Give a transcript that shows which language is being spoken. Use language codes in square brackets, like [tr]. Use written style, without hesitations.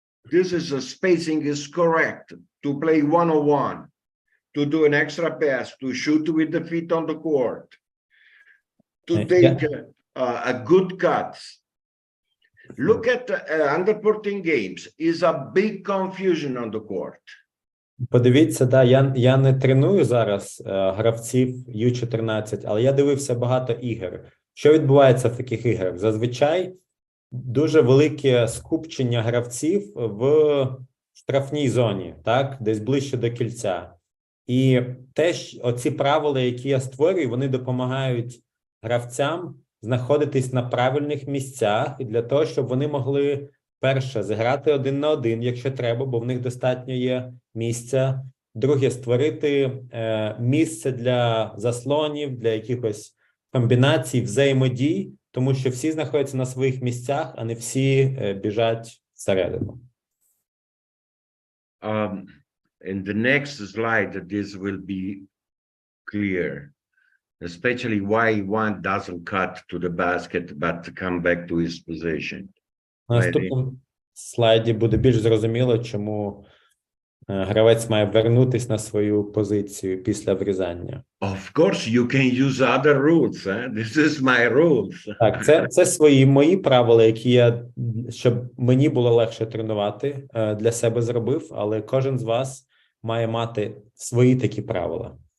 [en] Spacing is correct to play one-on-one, to do an extra pass, to shoot with the feet on the court, to take a good cut. Look at under 14 games, is a big confusion on the court. [uk] Подивіться, я не треную зараз гравців U14, але я дивився багато ігор. Що відбувається в таких іграх? Зазвичай дуже велике скупчення гравців в штрафній зоні, так, десь ближче до кільця. І теж оці правила, які я створюю, вони допомагають гравцям знаходитись на правильних місцях і для того, щоб вони могли, перше, зіграти 1 на 1, якщо треба, бо в них достатньо є місця. Друге, створити місце для заслонів, для якихось комбінацій, взаємодій, тому що всі знаходяться на своїх місцях, а не всі біжать всередину. [en] In the next slide, this will be clear, especially why one doesn't cut to the basket, but come back to his position. [uk] На наступному слайді буде більш зрозуміло, чому гравець має вернутись на свою позицію після врізання. [en] Of course, you can use other rules. This is my rules. [uk] Так, це свої мої правила, які я, щоб мені було легше тренувати, для себе зробив, але кожен з вас має мати свої такі правила.